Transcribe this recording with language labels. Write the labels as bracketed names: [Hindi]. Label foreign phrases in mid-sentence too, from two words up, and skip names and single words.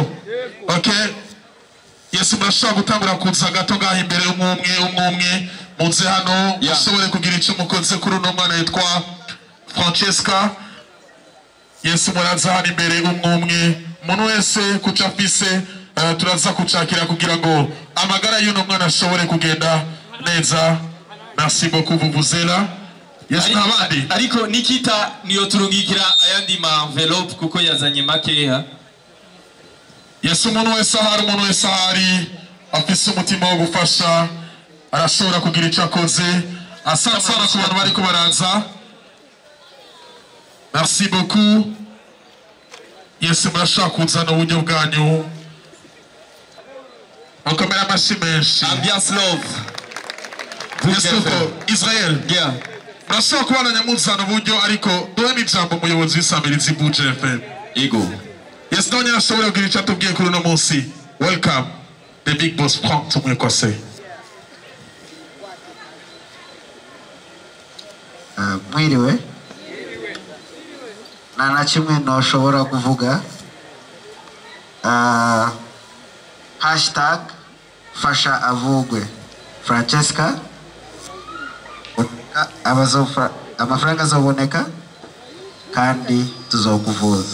[English] Okay, yes, [Rundi] murashobora gutangura kuza gato ngaha imbere umwe muze hano mushobore kugira icyo mukoze kuri uno mwana yitwa Francesca. Yes, muraza hano imbere umwe umuntu wese kuca afise turaza kucakira kugira ngo amagara y'uno mwana ashobore kugenda neza. [French] Merci beaucoup Vuvuzela. Yes, [Rundi] nabandi ariko Nikita niyo turungikira ayandi ma envelope kuko yazanye makeya. Yes, umuntu wese ahari afise umutima wo gufasha arashobora kugira icyo akoze. [Swahili] Asante sana [Rundi] ku bantu bariko baraza. [French] Merci beaucoup. [Rundi] Yes, murashaka kuzana uburyo bwanyu mukomera amashyi menshi. [English] Ambiance love. Yes, Israel. Yeah. [Rundi] Murashaka kubana muzana uburyo ariko duhe ijambo umuyobozi w'Isamirizi Buja FM. Ego. Yes, none ashobora kugira icyo atubwiye kuri uno munsi. [English] Welcome the big boss Frank Tumwekose. [Rundi] Mwiriwe na kimwe ntoshobora kuvuga. Hashtag fasha avugwe Francesca amafaranga azoboneka kandi tuzokuvuza.